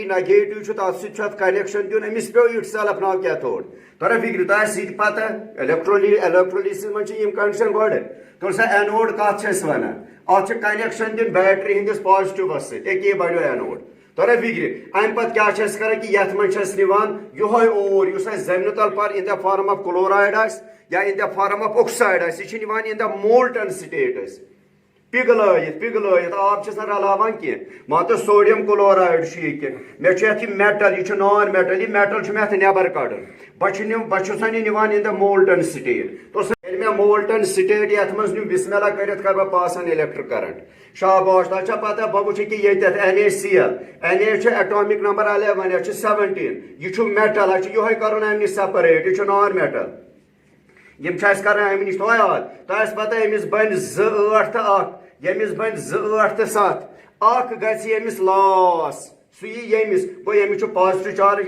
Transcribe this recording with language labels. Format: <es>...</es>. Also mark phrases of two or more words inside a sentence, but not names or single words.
<ks>نگیٹِو چھُ تتھ سۭتۍ چھُ اتھ کنیکشن دیُن أمِس پیوٚو</ks> <en>itself now cathode</en> <ks>تۄہہِ فِکرِ تۄہہِ آسہِ یہِ تہِ پتہ الیکٹرولِسِس منٛز چھِ یِم کنڈِشن گۄڈٕ تو سا اینوڈ کتھ چھِ أسۍ ونان اتھ چھُ کنیکشن دیُن بیٹری ہٕنٛدِس پازٹِوس سۭتۍ أکے بنیو اینوڈ تۄہہِ فِکرِ امہِ پتہٕ کیٛاہ چھِ أسۍ کران کہِ یتھ منٛز چھِ أسۍ نِوان یِہوٚے اور یُس اَسہِ زمینہِ تل پر</ks> <en>in the form of chloride</en> <ks>آسہِ یا</ks> <en>in the form of oxide</en> <ks>آسہِ یہِ چھِ نِوان</ks> <en>in the molten state</en> <ks>أسۍ پگلٲیِتھ آب چھِس نہٕ رلاوان کینٛہہ مان تہٕ</ks> <en>sodium chloride</en> <ks>چھُ یہِ مےٚ چھُ یَتھ یہِ میٹل یہِ چھُ</ks> <en>non metal</en> <ks>یہِ میٹل چھُ مےٚ اَتھ نٮ۪بر کڑُن بہٕ چھُسن یہِ نِوان</ks> <en>in the molten state</en> <ks>تو ییٚلہِ مےٚ</ks> <en>molten state</en> <ks>یَتھ منٛز نیوٗ بسم اللہ کٔرِتھ کر بہٕ پاس آن</ks> <en>electric current</en> <ks>شاباش تۄہہِ چھا پتہ بہٕ وٕچھِ کہِ ییٚتٮ۪تھ NaCl Na چھُ</ks> <en>atomic number</en> <ks>11 یتھ چھُ 17 یہِ چھُ میٹل اَسہِ چھُ یِہوے کرُن امہِ نِش سپریٹ یہِ چھُ</ks> <en>non metal</en> <ks>یِم چھِ اَسہِ کران امہِ نِش تھوٚو یاد تۄہہِ آسہِ پتہ أمِس بنہِ 2 8 تہٕ 1 ییٚمِس بنہِ 2 8 تہٕ 7 اکھ گژھِ ییٚمِس لاس سُہ یی ییٚمِس گوٚو ییٚمِس چھُ</ks> <en>positive charge</en>